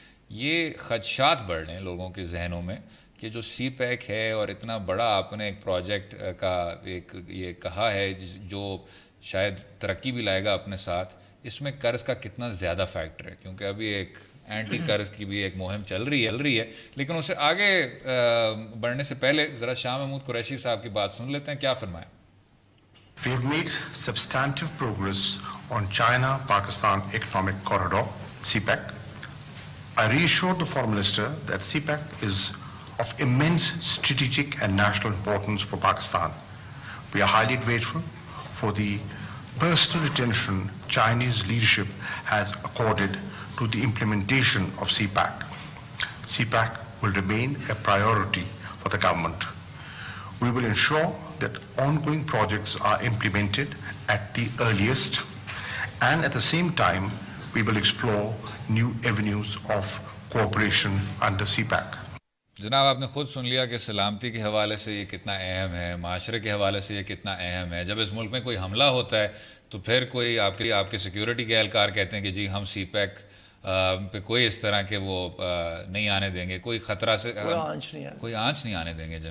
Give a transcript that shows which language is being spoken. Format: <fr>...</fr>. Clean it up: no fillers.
<ur>یہ خدشات بڑھ رہے ہیں لوگوں کے ذہنوں میں کہ جو سی پیک ہے اور اتنا بڑا آپ نے ایک پروجیکٹ کا ایک یہ کہا ہے جو شاید ترقی بھی لائے گا اپنے ساتھ، اس میں قرض کا کتنا زیادہ فیکٹر ہے؟ کیونکہ ابھی ایک اینٹی قرض کی بھی ایک مہم چل رہی ہے لیکن اسے آگے بڑھنے سے پہلے ذرا شاہ محمود قریشی صاحب کی بات سن لیتے ہیں. کیا فرمائیں؟</ur> <en>We have made substantive progress on China-Pakistan Economic Corridor, CPEC. I reassured the Foreign Minister that CPEC is of immense strategic and national importance for Pakistan. We are highly grateful for the personal attention Chinese leadership has accorded to the implementation of CPEC. CPEC will remain a priority for the government. We will ensure that ongoing projects are implemented at the earliest, and at the same time we will explore new avenues of cooperation under CPEC.</en> <ur>جناب، آپ نے خود سن لیا کہ سلامتی کے حوالے سے یہ کتنا اہم ہے، معاشرے کے حوالے سے یہ کتنا اہم ہے. جب اس ملک میں کوئی حملہ ہوتا ہے تو پھر کوئی آپ کے سیکیورٹی کے اہلکار کہتے ہیں کہ جی ہم سی پیک پہ کوئی اس طرح کے وہ نہیں آنے دیں گے، کوئی خطرہ سے کوئی آنچ نہیں آنے دیں گے.</ur>